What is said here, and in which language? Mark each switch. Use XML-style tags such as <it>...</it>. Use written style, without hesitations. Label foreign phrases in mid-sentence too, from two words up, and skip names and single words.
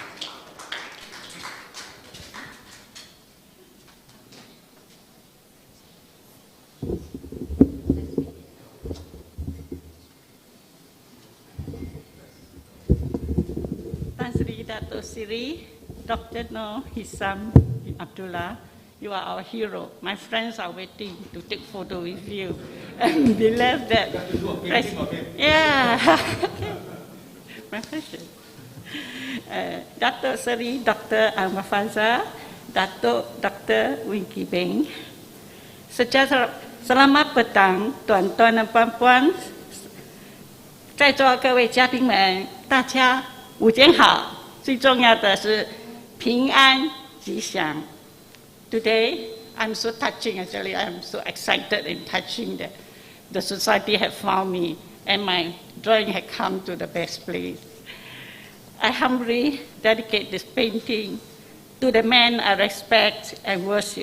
<en>Dato' Sri, Dr. Nohisham Abdullah, you are our hero. My friends are waiting to take photo with you. And believe that. Yeah. My pleasure. Dato' Sri, Dr. Ahmad Fazal, Dr. Winky Beng.</en> <ms>Selamat petang, tuan-tuan dan puan-puan.</ms> <zh>在座各位嘉宾们，大家午间好。最重要的是平安吉祥。</zh> <en>Today, I'm so touching. Actually, I'm so excited and touching that the society have found me and my drawing had come to the best place. I humbly dedicate this painting to the man I respect and worship.</en>